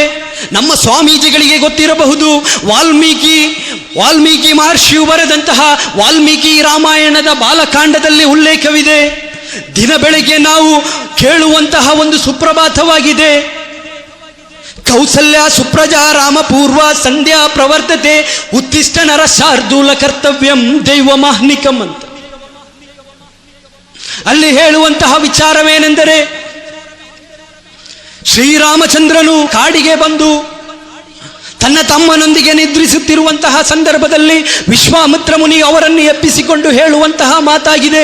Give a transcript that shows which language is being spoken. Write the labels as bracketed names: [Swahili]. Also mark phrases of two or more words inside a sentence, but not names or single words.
[Kannada] ನಮ್ಮ ಸ್ವಾಮೀಜಿಗಳಿಗೆ ಗೊತ್ತಿರಬಹುದು, ವಾಲ್ಮೀಕಿ ಮಹರ್ಷಿಯು ಬರೆದಂತಹ ವಾಲ್ಮೀಕಿ ರಾಮಾಯಣದ ಬಾಲಕಾಂಡದಲ್ಲಿ ಉಲ್ಲೇಖವಿದೆ. ದಿನ ಬೆಳಗ್ಗೆ ನಾವು ಕೇಳುವಂತಹ ಒಂದು ಸುಪ್ರಭಾತವಾಗಿದೆ. [Sanskrit] ಕೌಸಲ್ಯ ಸುಪ್ರಜಾ ರಾಮ ಪೂರ್ವ ಸಂಧ್ಯಾ ಪ್ರವರ್ತತೆ ಉತ್ತಿಷ್ಟ ನರ ಶಾರ್ದೂಲ ಕರ್ತವ್ಯಂ ದೈವ ಮಾಹ್ನಿಕಂ ಅಂತ. [Kannada] ಅಲ್ಲಿ ಹೇಳುವಂತಹ ವಿಚಾರವೇನೆಂದರೆ, ಶ್ರೀರಾಮಚಂದ್ರನು ಕಾಡಿಗೆ ಬಂದು ತನ್ನ ತಮ್ಮನೊಂದಿಗೆ ನಿದ್ರಿಸುತ್ತಿರುವಂತಹ ಸಂದರ್ಭದಲ್ಲಿ ವಿಶ್ವಾಮಿತ್ರ ಮುನಿ ಅವರನ್ನು ಎಬ್ಬಿಸಿಕೊಂಡು ಹೇಳುವಂತಹ ಮಾತಾಗಿದೆ.